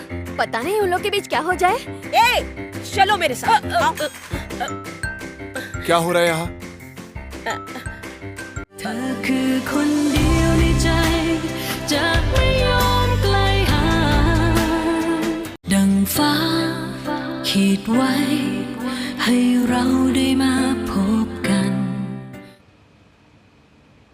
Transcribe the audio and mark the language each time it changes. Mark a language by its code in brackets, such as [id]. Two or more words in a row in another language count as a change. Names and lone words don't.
[hi] पता नहीं उन लोग के बीच क्या हो जाए। ए, चलो मेरे साथ। क्या हो रहा है यहाँ? [th] เธอคือคนเดียวในใจจะไม่ยอมไกลห่างดังฟ้าขีดไว้ให้เราได้มาพบกัน